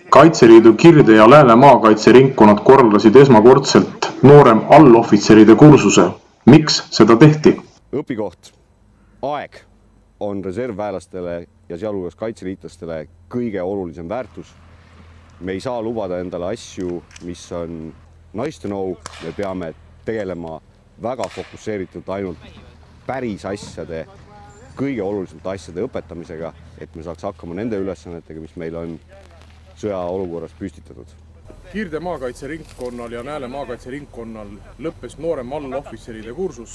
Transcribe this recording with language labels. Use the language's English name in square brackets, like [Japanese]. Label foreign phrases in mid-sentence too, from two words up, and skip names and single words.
[Estonian] Kaitseliidu Kirde- ja Lääne-maakaitseringkonnad korraldasid esmakordselt noorem allohvitseride kursuse. Miks seda tehti? Õpikoht, aeg on reservväelastele ja sealhulgas kaitseliitlastele kõige olulisem väärtus. Me ei saa lubada endale asju, mis on [English] nice to know. [Estonian] Me peame tegelema väga fokusseeritult ainult päris asjade, kõige olulisemate asjade õpetamisega, et me saaks hakkama nende ülesannetega, mis meil on sõjaolukorras püstitatud. Kirde maakaitseringkonnal ja Lääne maakaitseringkonnal lõppes noorem allohvitseride kursus.